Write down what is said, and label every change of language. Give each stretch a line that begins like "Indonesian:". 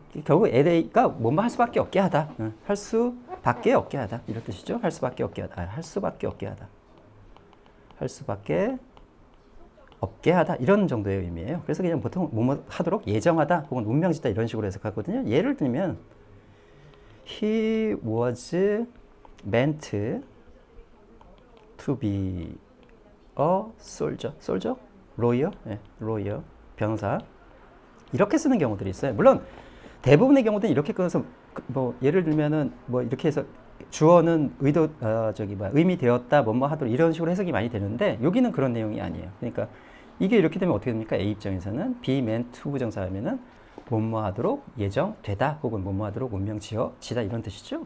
Korean: 결국 A가 뭐뭐 할 수밖에 없게 하다. 할 수밖에 없게 하다. 이런 뜻이죠. 할 수밖에 없게 하다. 할 수밖에 없게 하다. 할 수밖에 없게 하다. 이런 정도의 의미예요. 그래서 그냥 보통 뭐뭐 하도록 예정하다 혹은 운명짓다 이런 식으로 해석하거든요. 예를 들면
English: He was meant to be a soldier.
Korean: soldier? lawyer? 예, lawyer. 변호사. 이렇게 쓰는 경우들이 있어요. 물론 대부분의 경우는 이렇게 끊어서 뭐 예를 들면은 뭐 이렇게 해서 주어는 의미 되었다 뭐뭐 하도록 이런 식으로 해석이 많이 되는데 여기는 그런 내용이 아니에요. 그러니까 이게 이렇게 되면 어떻게 됩니까? A 입장에서는 be meant to 부정사하면은 뭐뭐 하도록 예정되다 혹은 뭐뭐 하도록 운명 지어지다 이런 뜻이죠.